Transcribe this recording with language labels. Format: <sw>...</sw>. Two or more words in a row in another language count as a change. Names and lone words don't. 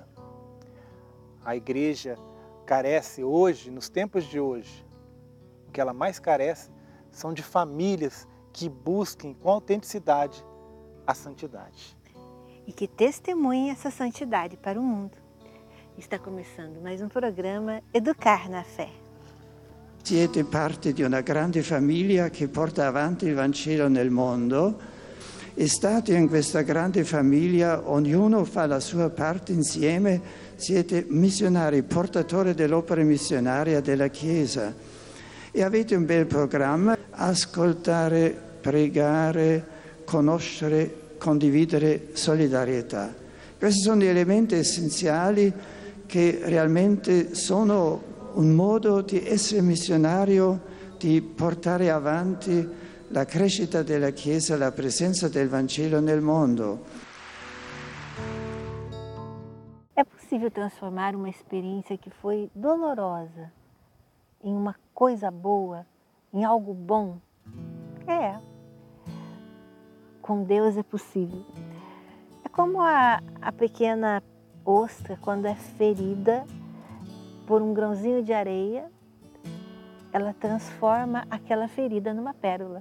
<pt>A igreja carece hoje, nos tempos de hoje, o que ela mais carece são de famílias que busquem com autenticidade a santidade. E que testemunhem essa santidade para o mundo. Está começando mais um programa Educar na Fé.</pt> <it>Siete parte di una grande famiglia che porta avanti il Vangelo nel mondo e state in questa grande famiglia, ognuno fa la sua parte insieme, siete missionari, portatori dell'opera missionaria della Chiesa e avete un bel programma: ascoltare, pregare, conoscere, condividere, solidarietà. Questi sono gli elementi essenziali che realmente sono un modo di essere missionario, di portare avanti la crescita della Chiesa, la presenza del Vangelo nel mondo.</it> <pt>É possível transformar uma experiência que foi dolorosa em uma coisa boa, em algo bom? É. Com Deus é possível. É como a pequena ostra, quando é ferida por um grãozinho de areia, ela transforma aquela ferida numa pérola.</pt>